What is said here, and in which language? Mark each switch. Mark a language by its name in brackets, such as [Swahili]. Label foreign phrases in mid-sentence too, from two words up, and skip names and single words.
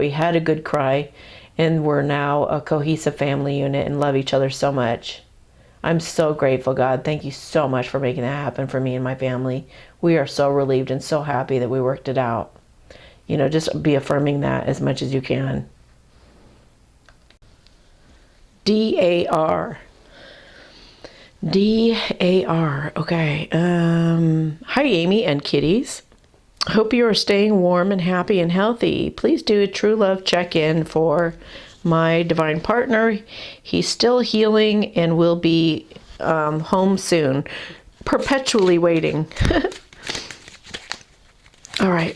[English] We had a good cry, and we're now a cohesive family unit and love each other so much. I'm so grateful, God. Thank you so much for making that happen for me and my family. We are so relieved and so happy that we worked it out. Just be affirming that as much as you can. DAR. DAR. Okay. Hi, Amy and kitties. Hope you are staying warm and happy and healthy. Please do a true love check-in for my divine partner. He's still healing and will be home soon. Perpetually waiting. All right.